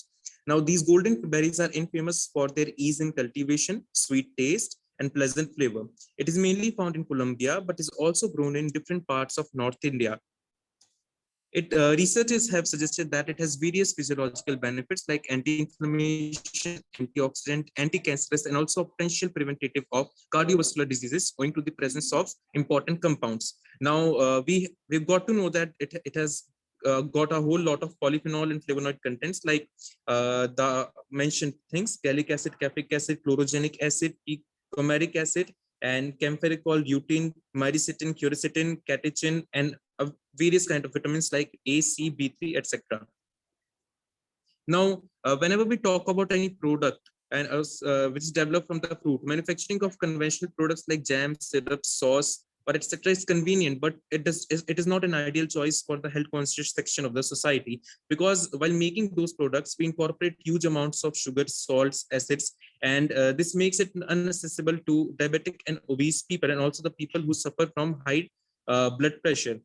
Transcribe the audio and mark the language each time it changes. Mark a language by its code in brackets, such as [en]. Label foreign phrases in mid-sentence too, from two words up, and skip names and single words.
[en] Now, these golden berries are infamous for their ease in cultivation, sweet taste, and pleasant flavor. It is mainly found in Colombia, but is also grown in different parts of North India. Researchers have suggested that it has various physiological benefits like anti-inflammation, antioxidant, anti-cancerous, and also potential preventative of cardiovascular diseases owing to the presence of important compounds. Now, we've got to know that it has got a whole lot of polyphenol and flavonoid contents like the mentioned things: gallic acid, capric acid, chlorogenic acid, eicomeric acid, and camphoricol, lutein, myricetin, quercetin, catechin, and various kind of vitamins like A, C, B3, etc. Now, whenever we talk about any product and which is developed from the fruit, manufacturing of conventional products like jam, syrup, sauce, or etc. is convenient, but it is not an ideal choice for the health conscious section of the society, because while making those products, we incorporate huge amounts of sugar, salts, acids, and this makes it inaccessible to diabetic and obese people, and also the people who suffer from high blood pressure.